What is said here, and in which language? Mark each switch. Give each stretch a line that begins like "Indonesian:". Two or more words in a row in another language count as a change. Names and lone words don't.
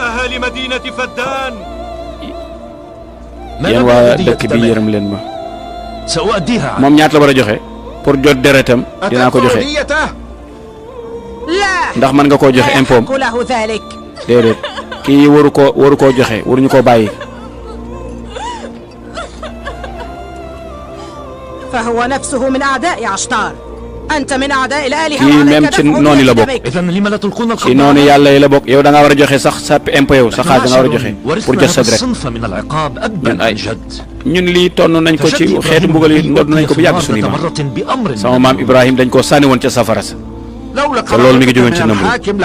Wolof: yéen waa dëkk bi yërëm leen ma moom ñaata la war a joxe pour jot deretam dinaa ko joxe ndax mën nga koo joxe impôt déedéet kii waru koo joxe waruñu koo bàyyi
Arabic: فهو نفسه من أعداء عشتار أنت من أعداء الآلهة
Wolof: kii même ci noonu la bokk ci noonu yàlla yi la bokk yow da nga war a joxe sax sa impôt yow sa xaalis da nga war a joxe pour jot sa deret ñun lii tonn nañ ko ci xeetu mbugal yi ndodd nañ ko bu yàgg suñu maam sama maam Ibrahim dañ koo sànni woon ca safara sa te loolu mi ngi jógoon ci Namrud